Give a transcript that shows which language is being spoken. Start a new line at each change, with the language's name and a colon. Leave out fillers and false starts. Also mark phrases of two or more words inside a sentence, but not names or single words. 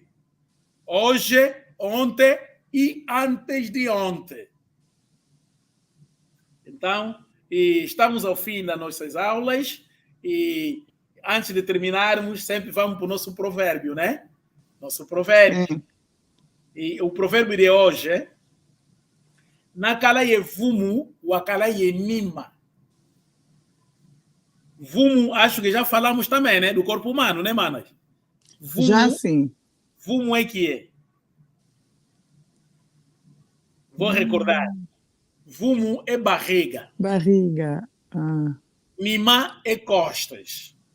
Portuguese: Hoje, ontem e antes de ontem. Então, E estamos ao fim das nossas aulas e antes de terminarmos, sempre vamos para o nosso provérbio, né? Nosso provérbio. E o provérbio de hoje é
Kongo: Nakala ye vumu, wakala ye nima.
Portuguese: Vumu, acho que já falamos também, né? Do corpo humano, né, manas? Vumu, já sim. Vumu é que é? Vou recordar. Vumu é barriga. Barriga. Nima é costas.